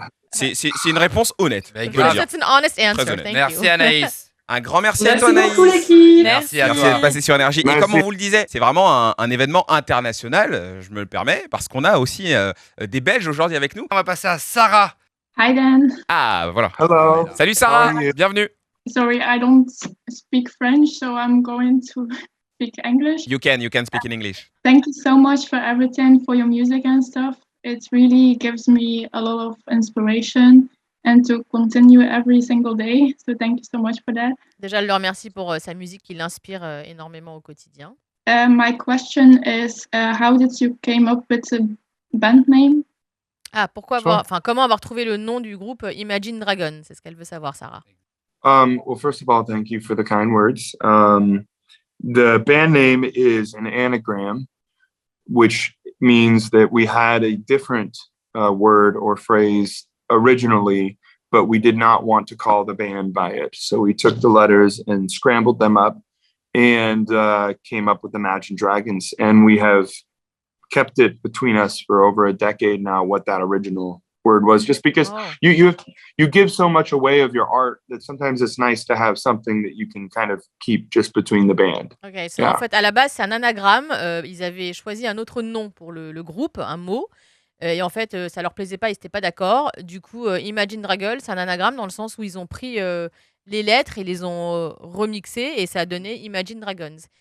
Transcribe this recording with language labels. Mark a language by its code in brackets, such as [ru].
[fr] C'est une réponse honnête. [en] That's an honest answer. [fr] Merci Anaïs. Un grand merci à toi, Anaïs. Merci à toi. Merci d'être passé sur Énergie. Et comme on vous le disait, c'est vraiment un événement international, je me le permets, parce qu'on a aussi des Belges aujourd'hui avec nous. On va passer à Sarah. [en] Hi Dan. [fr] Ah, voilà. [en] Hello. [fr] Salut Sarah, bienvenue. [en] Sorry, I don't speak French, so I'm going to speak English. You can speak in English. Thank you so much for everything, for your music and stuff. It really gives me a lot of inspiration and to continue every single day. So thank you so much for that. [fr] Déjà, je le remercie pour sa musique qui l'inspire énormément au quotidien. [en] My question is, how did you came up with the band name? [fr] Ah, comment avoir trouvé le nom du groupe Imagine Dragons? C'est ce qu'elle veut savoir, Sarah. [en] Well, first of all, thank you for the kind words. The band name is an anagram, which means that we had a different word or phrase originally, but we did not want to call the band by it. So we took the letters and scrambled them up and came up with Imagine Dragons. And we have kept it between us for over a decade now, what that original word was, just because you give so much away of your art that sometimes it's nice to have something that you can kind of keep just between the band. Okay, so [fr] en fait, à la base, c'est un anagramme. Ils avaient choisi un autre nom pour le groupe, un mot. Et en fait, ça leur plaisait pas, ils n'étaient pas d'accord. Du coup, Imagine Dragons, c'est un anagramme dans le sens où ils ont pris les lettres et les ont remixées et ça a donné Imagine Dragons.